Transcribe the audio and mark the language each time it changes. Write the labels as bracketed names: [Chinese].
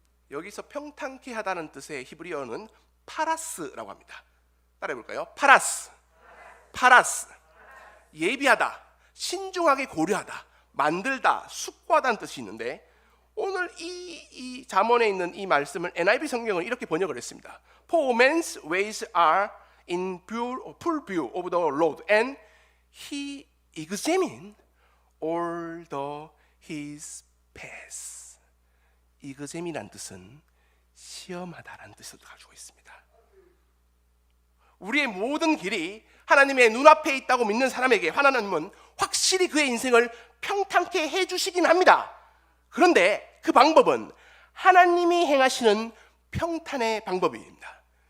[Korean] 여기서 평탄케 하다는 뜻의 히브리어는 파라스라고 합니다. 따라해볼까요? 파라스. 예비하다, 신중하게 고려하다, 만들다, 숙고하다는 뜻이 있는데 오늘 이 잠언에 있는 이 말씀을 NIV 성경은 이렇게 번역을 했습니다. [English] For man's ways are in full view of the Lord, and he examines all his paths. [Korean] examine이란 뜻은 시험하다라는 뜻을 가지고 있습니다. 우리의 모든 길이 하나님의 눈앞에 있다고 믿는 사람에게 하나님은 확실히 그의 인생을 평탄케 해주시긴 합니다. 그런데 그 방법은 하나님이 행하시는 평탄의 방법입니다.